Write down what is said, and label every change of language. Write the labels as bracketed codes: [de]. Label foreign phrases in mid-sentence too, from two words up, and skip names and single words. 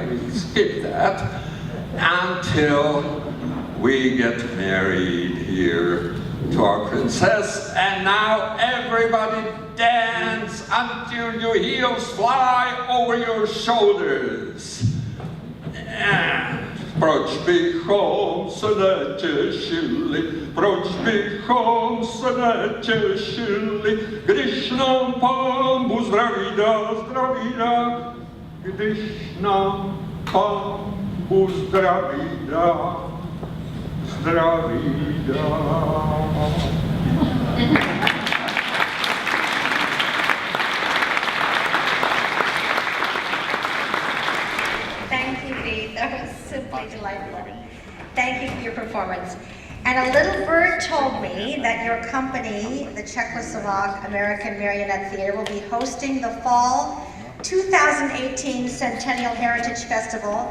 [en] We skip that until we get married here to our princess. And now everybody dance until your heels fly over your shoulders. [cs] And proč bychom se netěšili, proč bychom se netěšili, když nám Pán Bůh zdraví dá, když nám Pán Bůh zdraví dá, zdraví dá. [en] Thank you, Dee. That was simply delightful. Thank you for your performance. And a little bird told me that your company, the Czechoslovak American Marionette Theater, will be hosting the fall 2018 Centennial Heritage Festival